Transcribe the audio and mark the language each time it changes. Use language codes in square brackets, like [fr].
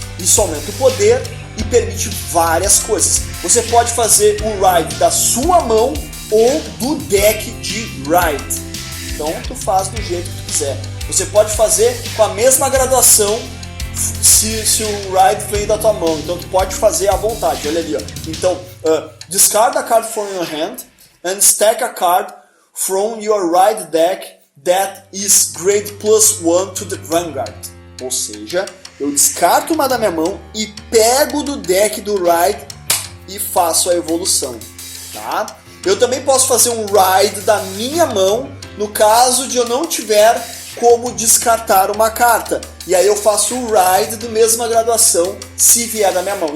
[pt] Isso aumenta o poder e permite várias coisas. Você pode fazer o Ride da sua mão ou do deck de Ride. Então tu faz do jeito que tu quiser. Você pode fazer com a mesma graduação se o Ride vem da tua mão, então tu pode fazer à vontade, olha ali, ó. [en] Então, discard a card from your hand and stack a card from your Ride deck that is grade +1 to the Vanguard. [pt] Ou seja, eu descarto uma da minha mão e pego do deck do Ride e faço a evolução, tá? Eu também posso fazer um Ride da minha mão no caso de eu não tiver como descartar uma carta. E aí eu faço o Ride do mesma graduação se vier da minha mão.